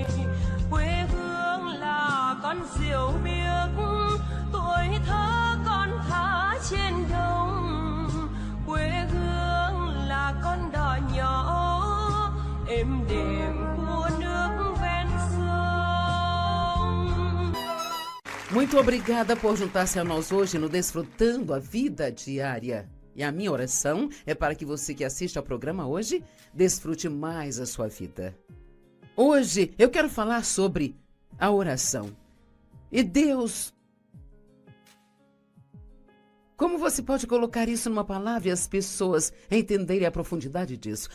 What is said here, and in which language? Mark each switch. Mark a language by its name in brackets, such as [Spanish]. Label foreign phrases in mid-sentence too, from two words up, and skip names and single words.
[Vietnamese] Quê hương là con diều biếc, tuổi thơ con thả trên đồng. Quê hương là con đò nhỏ êm đềm của nước ven sông. [Portuguese] Muito obrigada por juntar-se a nós hoje no Desfrutando a Vida Diária. E a minha oração é para que você que assiste ao programa hoje desfrute mais a sua vida. Hoje eu quero falar sobre a oração. E Deus, como você pode colocar isso numa palavra e as pessoas entenderem a profundidade disso?